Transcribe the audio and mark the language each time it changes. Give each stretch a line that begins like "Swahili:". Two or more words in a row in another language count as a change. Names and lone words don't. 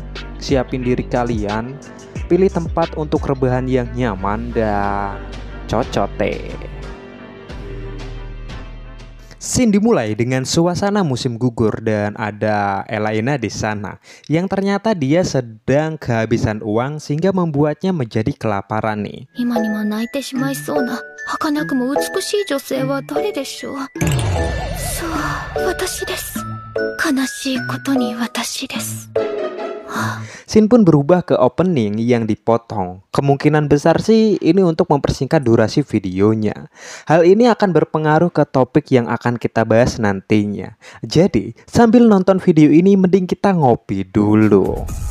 Indonesian: Siapin diri kalian, pilih tempat untuk rebahan yang nyaman dan cocote. Scene dimulai dengan suasana musim gugur dan ada Elaina di sana yang ternyata dia sedang kehabisan uang sehingga membuatnya menjadi kelaparan nih.
Japanese: 儚くも美しい女性は誰でしょう。そう、私です。悲しいことに私です。
Indonesian: Scene pun berubah ke opening yang dipotong. Kemungkinan besar sih ini untuk mempersingkat durasi videonya. Hal ini akan berpengaruh ke topik yang akan kita bahas nantinya. Jadi, sambil nonton video ini mending kita ngopi dulu.